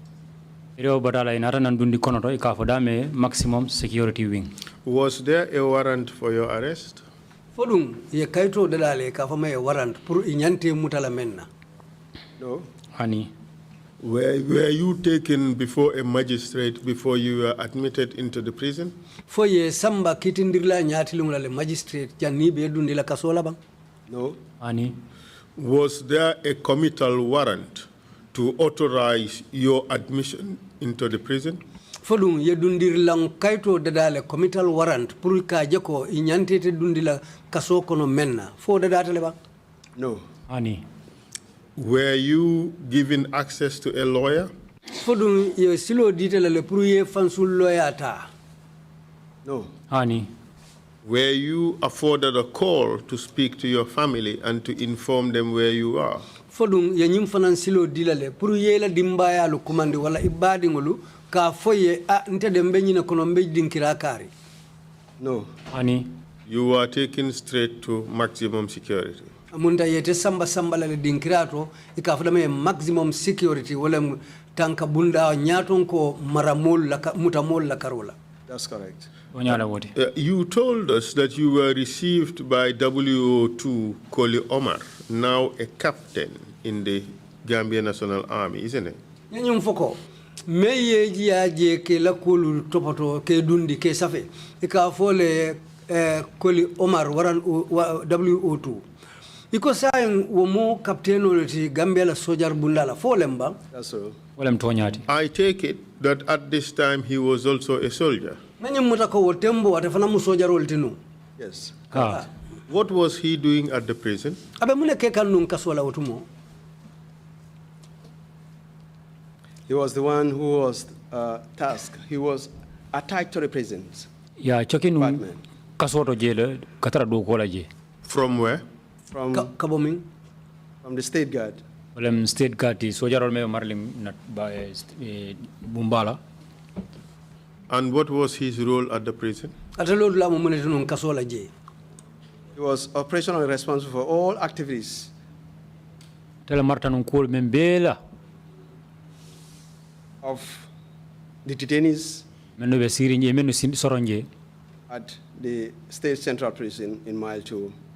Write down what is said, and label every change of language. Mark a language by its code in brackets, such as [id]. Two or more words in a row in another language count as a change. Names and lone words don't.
[en] Maximum security wing. Was there a warrant for your arrest? No. Honey. Were you taken before a magistrate before you were admitted into the prison? [man] Samba kitindirla nyatilungla le magistrate jani be dundila kasola bang? [en] No. Honey. Was there a committal warrant to authorize your admission into the prison? [man] Fodum ye dundirlang kaito dadale [en] committal warrant [man] pour ka jeko inyantete dundila kaso kono menna. Fo dadata le bang? [en] No. Honey. Were you given access to a lawyer? [man] Fodum ye silo ditela le pour ye fansul lawyer ta. [en] No. Honey. Were you afforded a call to speak to your family and to inform them where you are? [man] Fodum ye nyim fanan silo dilale pour ye la dimbaya lu commande wala ibadi ngolu ka foye a nte dembe nyina kono mbe dinkira kari. [en] No. Honey. You were taken straight to maximum security. [man] Amunda yete samba la dinkirato ikafadame [en] maximum security [man] wala tanka bunda nyaton ko maramol la mutamol la karola. [en] That's correct. You told us that you were received by WO2 Koli Omar, now a captain in the Gambia National Army, isn't it? [man] ñum foko me yeji aje ke la kolu topato ke dundi ke safe e ka fole koli Omar waran WO2 iko sayin wo mo captain olati Gambia la sojar bundala folemba. [en] That's so. I take it that at this time he was also a soldier. Yes. What was he doing at the prison? He was the one who was tasked. He was attached to the prisons. Yeah, checking [man] kasoto jele katara do kola je. [en] From where? From the state guard. Well, state guard is [man] sojar me marlim nat [en] by Bumbala. And what was his role at the prison? He was operationally responsible for all activities. Tell Martin call membela of the detainees at the state central prison in Mile 2.